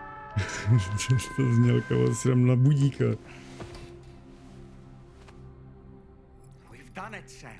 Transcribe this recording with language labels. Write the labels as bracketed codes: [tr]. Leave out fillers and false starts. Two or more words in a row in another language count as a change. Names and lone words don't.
[cs] To znělka, si dám na budíka. [en] We've done it, Sam.